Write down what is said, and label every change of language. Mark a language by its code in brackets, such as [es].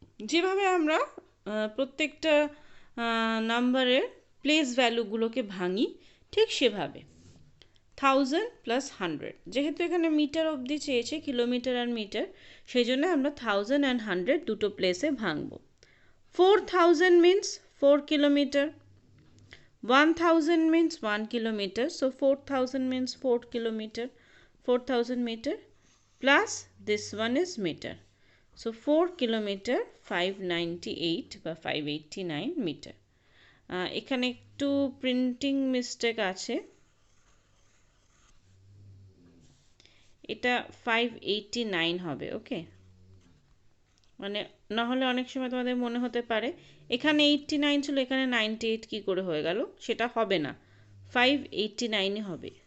[bn] যেভাবে আমরা প্রত্যেকটা নাম্বারের প্লেস ভ্যালুগুলোকে ভাঙি ঠিক সেভাবে 1000 প্লাস 100, যেহেতু এখানে মিটার অবধি চেয়েছে, কিলোমিটার আর মিটার, সেই জন্য আমরা 1000 অ্যান্ড 100 দুটো প্লেসে ভাঙব। 4000 means 4 kilometre, [en] 1000 means 1 kilometer, so 4000 means 4 kilometer, 4000 meter plus this one is meter, so 4 kilometer 598 বা 589 meter. [bn] এখানে একটু প্রিন্টিং মিস্টেক আছে, এটা 589 হবে, ওকে, মানে না হলে অনেক সময় তোমাদের মনে হতে পারে এখানে 89 ছিল এখানে 98 কি করে হয়ে গেল, সেটা হবে না, 589 হবে।